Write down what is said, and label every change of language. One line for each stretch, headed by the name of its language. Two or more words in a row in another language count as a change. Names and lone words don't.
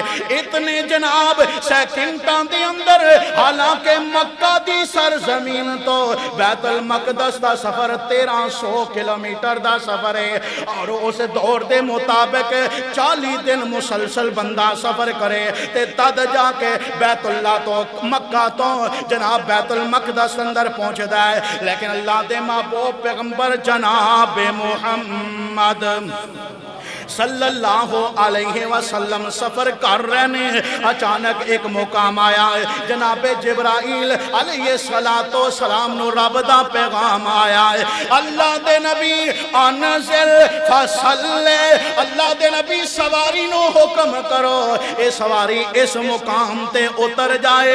Punjabi: اتنے جناب سیکنڈاں دے اندر، حالانکہ مکہ دی سرزمین تو بیت المقدس دا سفر 1300 کلومیٹر دا سفر ہے اور اس دور دے مطابق 40 دن مسلسل بندہ سفر کرے تے تد جاکے بیت اللہ تو مکہ تو جناب بیت المقدس اندر پہنچدا ہے. لیکن اللہ دے محبوب پیغمبر جناب محمد
Arabic: صلى الله عليه وسلم
Punjabi: سفر کر رہے نے. اچانک اک مقام آیا، جنابے جبرائیل
Arabic: عليه الصلاة السلام
Punjabi: نوں رب دا پیغام آیا ہے. اللہ دے نبی
Arabic: انزل فصل,
Punjabi: اللہ دے نبی سواری نوں حکم کرو اے سواری اس مقام تے اتر جائے.